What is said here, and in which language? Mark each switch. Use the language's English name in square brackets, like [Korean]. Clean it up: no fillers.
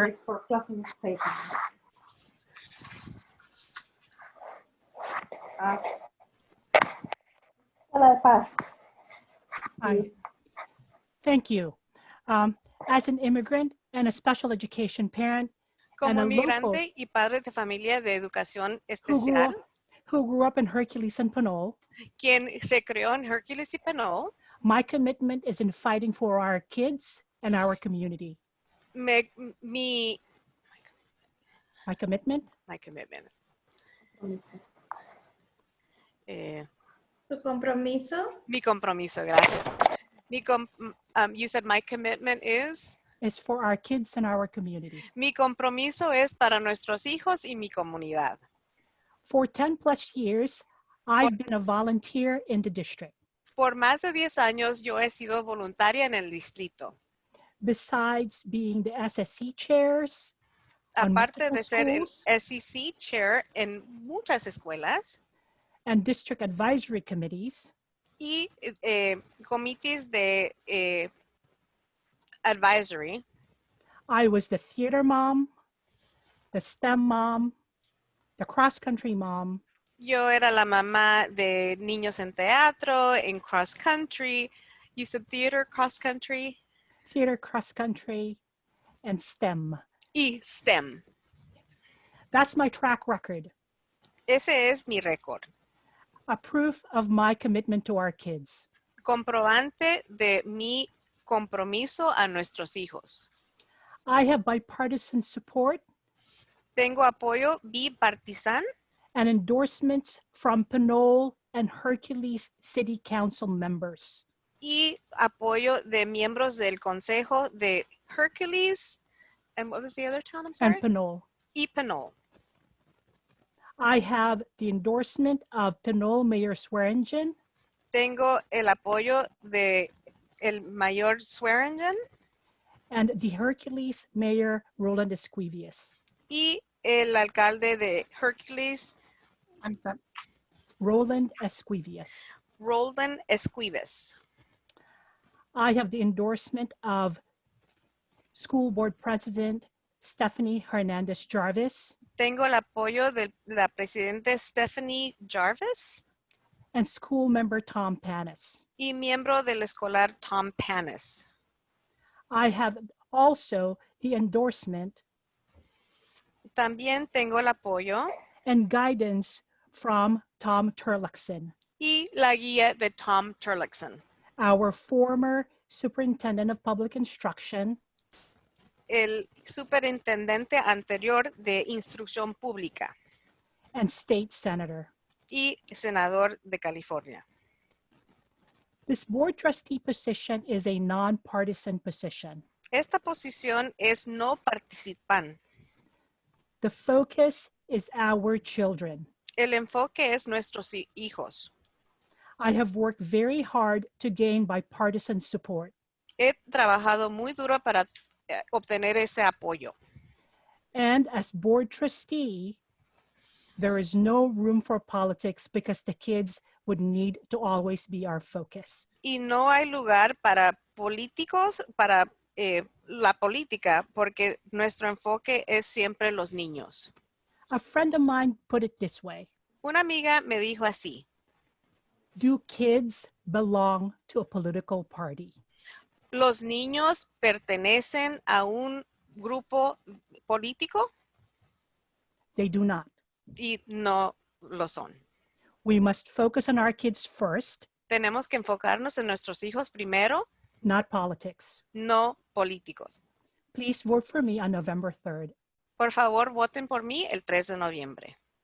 [English] minutes for closing statement. Hello, pass. Hi. Thank you. As an immigrant and a special education parent [Spanish] Como [English] And a local- [Spanish] migrante y padre de familia de educación [English] who grew, [Spanish] especial, [English] up, who grew up in Hercules and Pinole, [Spanish] quien se crió en Hercules y Pinole, [English] my commitment is in fighting for our kids and our community. my My commitment commitment. Eh, [Spanish] Su compromiso mi compromiso, gracias. [English] You said my commitment is, is for our kids and our community. [Spanish] mi compromiso es para nuestros hijos y mi comunidad. [English] For 10 plus years, I've been a volunteer in the district. [Spanish] Por más de 10 años yo he sido voluntaria en el distrito. [English] Besides being the SSC chairs, on [Spanish] Aparte de [English] multiple [Spanish] ser el [English] schools [Spanish] SEC chair en muchas escuelas [English] and district advisory committees, [Spanish] y comités de advisory, [English] I was the theater mom, the STEM mom, the cross country mom, [Spanish] Yo era la mamá de niños en teatro, en cross country. [English] You said theater, cross country, theater, cross country, and STEM. [Spanish] y STEM. [English] That's my track record, [Spanish] Ese es mi récord. [English] a proof of my commitment to our kids. [Spanish] Comprobante de mi compromiso a nuestros hijos. [English] I have bipartisan support [Spanish] Tengo apoyo bipartisan [English] and endorsements from Pinole and Hercules City Council members. [Spanish] y apoyo de miembros del Consejo de Hercules. [English] And what was the other town? I'm sorry. And Pinole. [Spanish] Y Pinole. [English] I have the endorsement of Pinole Mayor Swearingen [Spanish] Tengo el apoyo de el mayor Swearingen [English] and the Hercules Mayor Roland Esquivius. [Spanish] y el alcalde de Hercules, [English] I'm sorry. Roland Esquivius. Roland Esquives. I have the endorsement of School Board President Stephanie Hernandez Jarvis [Spanish] Tengo el apoyo de la presidenta Stephanie Jarvis [English] and School Member Tom Panis. [Spanish] y miembro del escolar Tom Panis. [English] I have also the endorsement [Spanish] También tengo el apoyo [English] and guidance from Tom Turluxon, [Spanish] y la guía de Tom Turluxon, [English] our former Superintendent of Public Instruction [Spanish] el superintendente anterior de instrucción pública [English] and State Senator. [Spanish] y senador de California. [English] This board trustee position is a nonpartisan position. [Spanish] Esta posición es no participan. [English] The focus is our children. [Spanish] El enfoque es nuestros hijos. [English] I have worked very hard to gain bipartisan support. [Spanish] He trabajado muy duro para obtener ese apoyo. [English] And as board trustee, there is no room for politics because the kids would need to always be our focus. [Spanish] Y no hay lugar para políticos, para la política, porque nuestro enfoque es siempre los niños. [English] A friend of mine put it this way: [Spanish] Una amiga me dijo así: [English] do kids belong to a political party? [Spanish] ¿Los niños pertenecen a un grupo político? [English] They do not. [Spanish] Y no lo son. [English] We must focus on our kids first, [Spanish] Tenemos que enfocarnos en nuestros hijos primero, [English] not politics. [Spanish] no políticos. [English] Please vote for me on November 3rd. [Spanish] Por favor, voten por mí el 3 de noviembre.